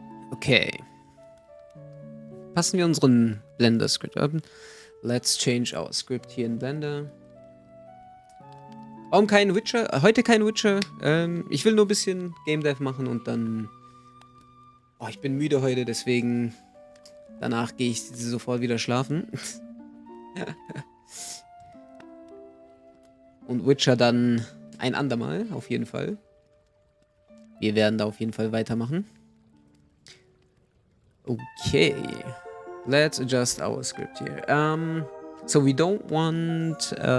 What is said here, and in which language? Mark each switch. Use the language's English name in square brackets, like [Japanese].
[German] Okay. Passen wir unseren Blender-Script an. [English] Let's change our script here in Blender. [German] Warum kein Witcher? Heute kein Witcher. Ich will nur ein bisschen GameDev machen und dann... Oh, ich bin müde heute, deswegen... Danach gehe ich sofort wieder schlafen. Und Witcher dann ein andermal, auf jeden Fall. Wir werden da auf jeden Fall weitermachen. Okay. [English] Let's adjust our script here. So we don't want...